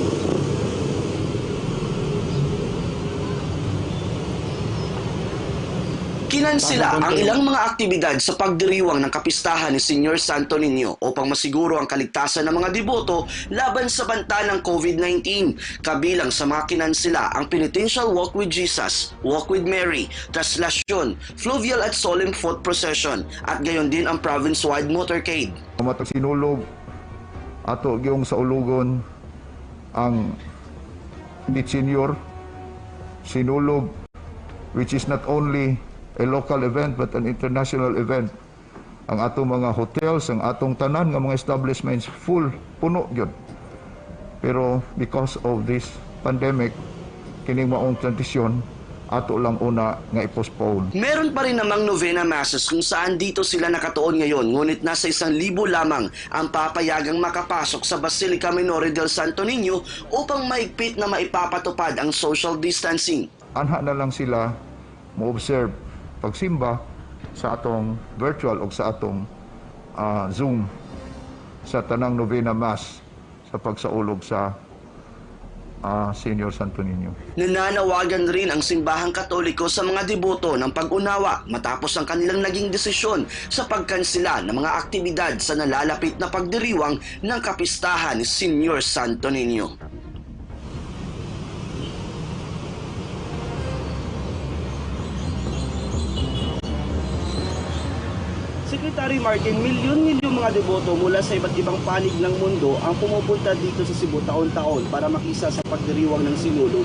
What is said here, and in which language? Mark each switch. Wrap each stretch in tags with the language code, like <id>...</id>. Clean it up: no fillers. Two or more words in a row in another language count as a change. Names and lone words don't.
<tl>Kinansila ang ilang mga aktibidad sa pagdiriwang ng kapistahan ni Senior Santo Niño upang masiguro ang kaligtasan ng mga deboto laban sa banta ng COVID-19. Kabilang sa mga kinansila ang</tl> <en>Penitential Walk with Jesus, Walk with Mary,</en> <tl>Traslasyon, Fluvial at</tl> <en>Solemn Foot Procession</en> <tl>at gayon din ang</tl> <en>province-wide motorcade.</en> <ceb>Matag sinulog ato gyung sa ulugon ang Beach Senior sinulog,</ceb> <en>which is not only a local event but an international event.</en> <ceb>Ang atong mga hotels, ang atong tanan nga mga establishments full, puno gyud.</ceb> <en>Pero because of this pandemic,</en> <ceb>kining maong tradisyon ato lang una nga i-postpone.</ceb> <tl>Meron pa rin namang</tl> <en>novena masses</en> <tl>kung saan dito sila nakatuon ngayon, ngunit nasa 1,000 lamang ang papayagang makapasok sa Basilica Minore del Santo Niño upang maigpit na maipapatupad ang</tl> <en>social distancing.</en> <ceb>Anha na lang sila mo-observe pagsimba sa atong virtual o sa atong Zoom sa tanang</ceb> <en>novena mass</en> <ceb>sa pagsaulog sa Senior Santo Niño.</ceb> <tl>Nananawagan rin ang simbahang Katoliko sa mga deboto ng pag-unawa matapos ang kanilang naging desisyon sa pagkansela ng mga aktibidad sa nalalapit na pagdiriwang ng kapistahan ni Senior Santo Niño. Secretary Martin, milyon-milyon mga deboto mula sa iba't ibang panig ng mundo ang pumupunta dito sa Cebu taon-taon para makisa sa pagdiriwang ng sinulog.</tl>